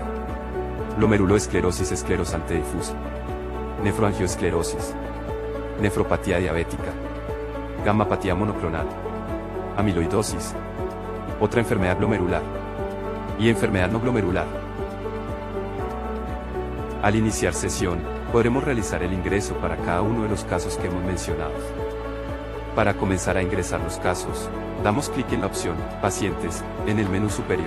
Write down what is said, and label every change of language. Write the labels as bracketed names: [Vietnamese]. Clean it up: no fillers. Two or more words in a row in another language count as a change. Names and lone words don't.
[Spanish] glomeruloesclerosis esclerosante difusa, nefroangioesclerosis, nefropatía diabética, gamapatía monoclonal, amiloidosis, otra enfermedad glomerular y enfermedad no glomerular. Al iniciar sesión, podremos realizar el ingreso para cada uno de los casos que hemos mencionado. Para comenzar a ingresar los casos, damos clic en la opción Pacientes en el menú superior.